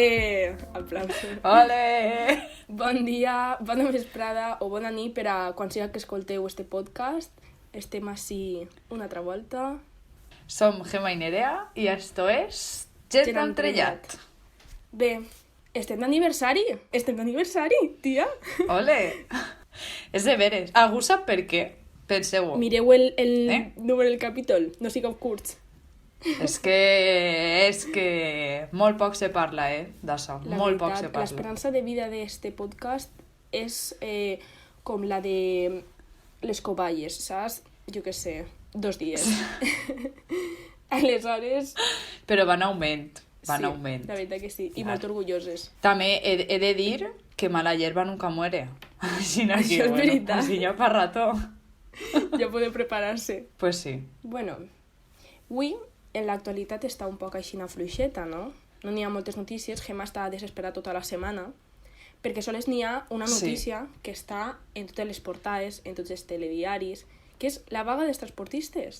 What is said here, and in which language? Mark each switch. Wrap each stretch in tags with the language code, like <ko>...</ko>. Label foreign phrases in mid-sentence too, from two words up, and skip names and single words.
<es>Ole! Aplausos. Ole!</es> <ca>Bon dia, bona vesprada o bona nit per a quan siga que escolteu este podcast. Estem així una altra volta.</ca> <es>Som Gemma y Nerea y esto es Gent Entrellat.</es> <ca>Bé, estem d'aniversari. Estem d'aniversari, tia. Ole! És de veres. Algú sap per què? Penseu-ho. Mireu el número del capítol, no sigueu curts. És que molt poc se parla, d'això. Molt poc se parla. L'esperança de vida d'este podcast és com la de les coballes, saps? Jo què sé, 2 dies. Aleshores... Però van augment. Van sí, augment. La veritat que sí, i molt orgulloses. També he de dir que</ca> <es>mala hierba nunca muere.</es> <ca>Així no, això és veritat. Així ja fa rato. Ja podeu preparar-se.</ca> <es>Pues sí.</es> <ca>Bueno, avui en l'actualitat està un poc així una fluixeta, no? No n'hi ha moltes notícies, Gemma està desesperada tota la setmana, perquè sols n'hi ha una notícia que està en totes les portades, en tots els telediaris, que és la vaga dels transportistes.</ca>